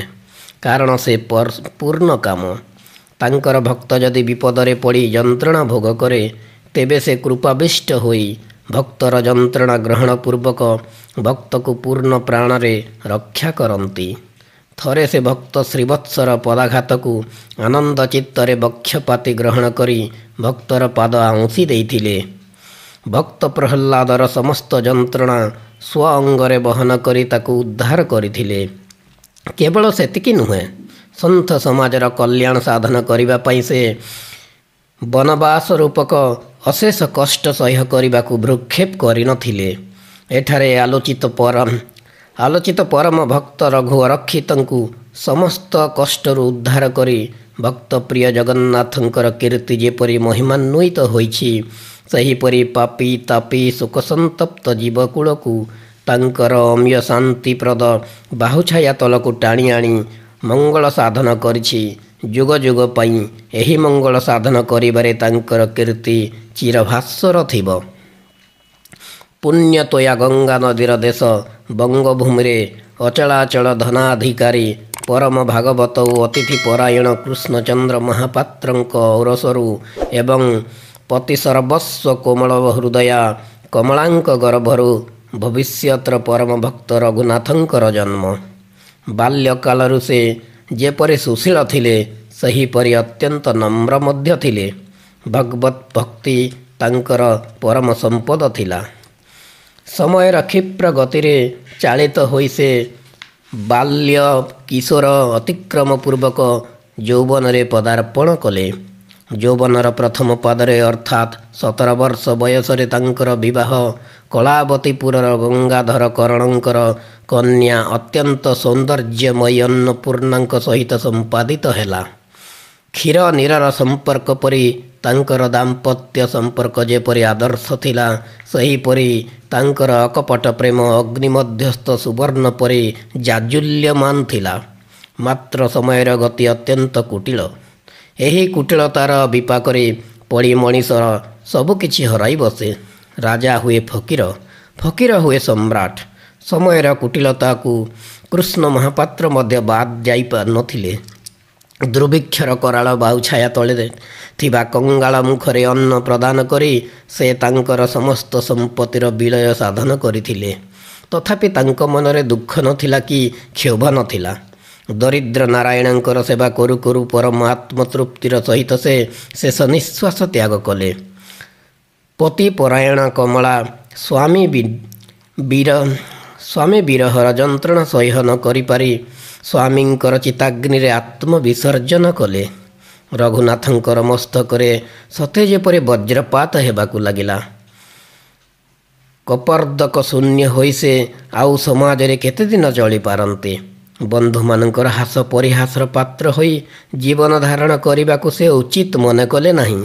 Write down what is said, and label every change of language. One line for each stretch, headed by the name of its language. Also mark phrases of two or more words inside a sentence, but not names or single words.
Odia: କାରଣ ସେ ପୂର୍ଣ୍ଣ କାମ ତାଙ୍କର ଭକ୍ତ ଯଦି ବିପଦରେ ପଡ଼ି ଯନ୍ତ୍ରଣା ଭୋଗ କରେ ତେବେ ସେ କୃପାବିଷ୍ଟ ହୋଇ ଭକ୍ତର ଯନ୍ତ୍ରଣା ଗ୍ରହଣ ପୂର୍ବକ ଭକ୍ତ କୁ ପୂର୍ଣ୍ଣ ପ୍ରାଣରେ ରକ୍ଷା କରନ୍ତି। ଥରେ ସେ ଭକ୍ତ ଶ୍ରୀବତ୍ସର ପଦାଘାତ କୁ ଆନନ୍ଦ ଚିତ୍ତରେ ବକ୍ଷପାତି ଗ୍ରହଣ କରି ଭକ୍ତର ପାଦ ଆଉଁସି ଦେଇଥିଲେ। ଭକ୍ତ ପ୍ରହ୍ଲାଦର ସମସ୍ତ ଯନ୍ତ୍ରଣା ସ୍ୱ ଅଙ୍ଗରେ ବହନ କରି ତାକୁ ଉଦ୍ଧାର କରିଥିଲେ। କେବଳ ସେତିକି ନୁହେଁ, ସନ୍ଥ ସମାଜର କଲ୍ୟାଣ ସାଧନ କରିବା ପାଇଁ ସେ ବନବାସ ରୂପକ ଅଶେଷ କଷ୍ଟ ସହ୍ୟ କରିବାକୁ ଭ୍ରୂକ୍ଷେପ କରିନଥିଲେ। ଏଠାରେ ଆଲୋଚିତ ପରମ ଭକ୍ତ ରଘୁ ରକ୍ଷିତଙ୍କୁ ସମସ୍ତ କଷ୍ଟରୁ ଉଦ୍ଧାର କରି ଭକ୍ତ ପ୍ରିୟ ଜଗନ୍ନାଥଙ୍କର କୀର୍ତ୍ତି ଯେପରି ମହିମାନ୍ୱିତ ହୋଇଛି ସେହିପରି ପାପୀ ତାପୀ ଶୋକସନ୍ତପ୍ତ ଜୀବକୁଳକୁ ତାଙ୍କର ଅମିୟ ଶାନ୍ତିପ୍ରଦ ବାହୁଛାୟା ତଳକୁ ଟାଣି ଆଣି ମଙ୍ଗଳ ସାଧନ କରିଛି। ଯୁଗ ଯୁଗ ପାଇଁ ଏହି ମଙ୍ଗଳ ସାଧନ କରିବାରେ ତାଙ୍କର କୀର୍ତ୍ତି ଚିରଭାସ୍ୱର ଥିବ। ପୁଣ୍ୟତୋୟା ଗଙ୍ଗା ନଦୀର ଦେଶ ବଙ୍ଗଭୂମି ଅଚଳାଚଳ ଧନାଧିକାରୀ ପରମ ଭାଗବତ ଓ ଅତିଥି ପରାୟଣ କୃଷ୍ଣଚନ୍ଦ୍ର ମହାପାତ୍ରଙ୍କ ଔରସରୁ ଏବଂ ପତି ସର୍ବସ୍ୱ କୋମଳ ହୃଦୟା କମଳାଙ୍କ ଗର୍ଭରୁ ଭବିଷ୍ୟତର ପରମ ଭକ୍ତ ରଘୁନାଥଙ୍କର ଜନ୍ମ। ବାଲ୍ୟକାଳରୁ ସେ ଯେପରି ସୁଶୀଳ ଥିଲେ ସେହିପରି ଅତ୍ୟନ୍ତ ନମ୍ର ମଧ୍ୟ ଥିଲେ। ଭଗବତ ଭକ୍ତି ତାଙ୍କର ପରମ ସମ୍ପଦ ଥିଲା। ସମୟର କ୍ଷିପ୍ର ଗତିରେ ଚାଳିତ ହୋଇ ସେ ବାଲ୍ୟ କିଶୋର ଅତିକ୍ରମ ପୂର୍ବକ ଯୌବନରେ ପଦାର୍ପଣ କଲେ। ଯୌବନର ପ୍ରଥମ ପାଦରେ ଅର୍ଥାତ 17 ବର୍ଷ ବୟସରେ ତାଙ୍କର ବିବାହ କଳାବତୀପୁରର ଗଙ୍ଗାଧର କରଣଙ୍କର କନ୍ୟା ଅତ୍ୟନ୍ତ ସୌନ୍ଦର୍ଯ୍ୟମୟୀ ଅନ୍ନପୂର୍ଣ୍ଣାଙ୍କ ସହିତ ସମ୍ପାଦିତ ହେଲା। କ୍ଷୀର ନୀରର ସମ୍ପର୍କ ପରି ତାଙ୍କର ଦାମ୍ପତ୍ୟ ସମ୍ପର୍କ ଯେପରି ଆଦର୍ଶ ଥିଲା ସେହିପରି ତାଙ୍କର ଅକପଟ ପ୍ରେମ ଅଗ୍ନି ମଧ୍ୟସ୍ଥ ସୁବର୍ଣ୍ଣ ପରି ଜାଜ୍ୱଲ୍ୟମାନ ଥିଲା। ମାତ୍ର ସମୟର ଗତି ଅତ୍ୟନ୍ତ କୁଟିଳ। ଏହି କୁଟିଳତାର ବିପାକରେ ପଡ଼ି ମଣିଷର ସବୁକିଛି ହରାଇ ବସେ। ରାଜା ହୁଏ ଫକୀର, ଫକୀର ହୁଏ ସମ୍ରାଟ। ସମୟର କୁଟିଳତା କୁ କୃଷ୍ଣ ମହାପାତ୍ର ମଧ୍ୟ ବାଦ ଯାଇ ପାରି ନଥିଲେ। ଦୁର୍ଭିକ୍ଷର କରାଳ ବାହୁଛାୟା ତଳେ ଥିବା କଙ୍ଗାଳ ମୁଖରେ ଅନ୍ନ ପ୍ରଦାନ କରି ସେ ତାଙ୍କର ସମସ୍ତ ସମ୍ପତ୍ତିର ବିଳୟ ସାଧନ କରିଥିଲେ। ତଥାପି ତାଙ୍କ ମନରେ ଦୁଃଖ ନଥିଲା କି କ୍ଷୋଭ ନଥିଲା। ଦରିଦ୍ର ନାରାୟଣଙ୍କର ସେବା କରୁ କରୁ ପରମାତ୍ମ ତୃପ୍ତିର ସହିତ ସେ ଶେଷ ନିଶ୍ୱାସ ତ୍ୟାଗ କଲେ। ପତି ପରାୟଣ କମଳା ସ୍ୱାମୀ ବିରହର ଯନ୍ତ୍ରଣା ସହ୍ୟ ନ କରିପାରି ସ୍ୱାମୀଙ୍କର ଚିତାଗ୍ନି ରେ ଆତ୍ମ ବିସର୍ଜନ କଲେ। ରଘୁନାଥଙ୍କର ମସ୍ତକରେ ସତେ ଯେପରି ବଜ୍ରପାତ ହେବାକୁ ଲାଗିଲା। କପର୍ଦ୍ଦକ ଶୂନ୍ୟ ହୋଇ ସେ ଆଉ ସମାଜ ରେ କେତେ ଦିନ ଚଳି ପାରନ୍ତେ। ବନ୍ଧୁ ମାନଙ୍କର ହାସ ପରିହାସର ପାତ୍ର ହୋଇ ଜୀବନ ଧାରଣ କରିବାକୁ ସେ ଉଚିତ ମନେ କଲେ ନାହିଁ।